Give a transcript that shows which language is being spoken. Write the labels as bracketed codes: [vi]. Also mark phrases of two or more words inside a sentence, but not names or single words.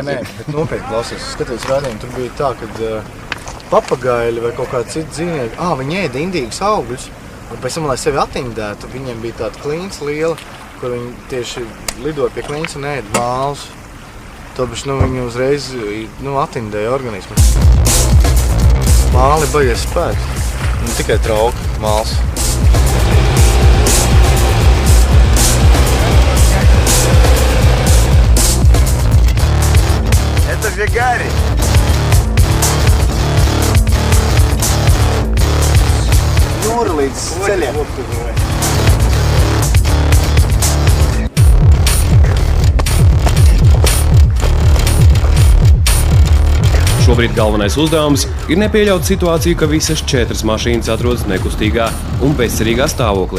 [lv] Nē, bet nopietni klausies. Es skatos rādījumu, tur bija tā, ka papagaili vai kaut kādi citi dzīvnieki, viņi ēda indīgas augļus, un pēc tam, lai sevi atindētu, viņiem bija tāda klīns liela, kur viņi tieši lidoja pie klīns un ēda mālus. Tāpēc viņi uzreiz atindēja organismu. Māli baigies spēks. Ne tikai trauka, māls. [ru] Это же Гарри. [lv] Jūra līdz ceļiem. Šobrīd galvenais uzdevums ir nepieļaut situāciju, ka visas 4 mašīnas atrodas nekustīgā un bezcerīgā stāvoklī.